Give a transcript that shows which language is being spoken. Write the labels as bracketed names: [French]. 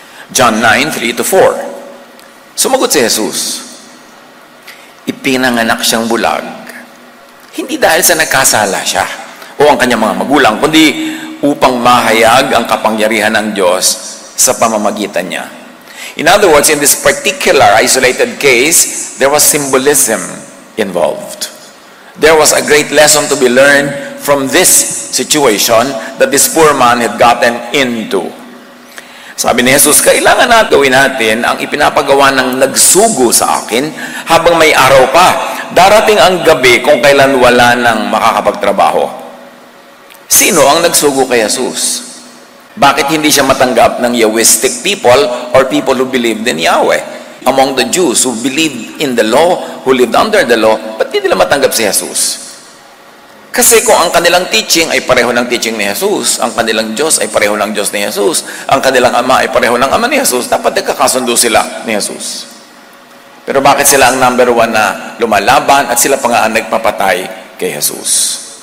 [Filipino] John 9:3-4. Sumagot si Jesus, ipinanganak siyang bulag, hindi dahil sa nagkasala siya o ang kanyang mga magulang, kundi upang mahayag ang kapangyarihan ng Diyos sa pamamagitan niya. [English] In other words, in this particular isolated case, there was symbolism involved. There was a great lesson to be learned from this situation that this poor man had gotten into. [Filipino] Sabi ni Jesus, kailangan na gawin natin ang ipinapagawa ng nagsugo sa akin habang may araw pa. Darating ang gabi kung kailan wala nang makakapagtrabaho. Sino ang nagsugo kay Jesus? Bakit hindi siya matanggap ng [English] Yahwistic people or people who believed in Yahweh? Among the Jews who believed in the law, who lived under the law, [Filipino] ba't hindi nila matanggap si Jesus? Kasi kung ang kanilang teaching ay pareho ng teaching ni Jesus, ang kanilang Diyos ay pareho ng Diyos ni Jesus, ang kanilang Ama ay pareho ng Ama ni Jesus, dapat nagkakasundo sila ni Jesus. Pero bakit sila ang number 1 na lumalaban at sila pa nga ang nagpapatay kay Jesus?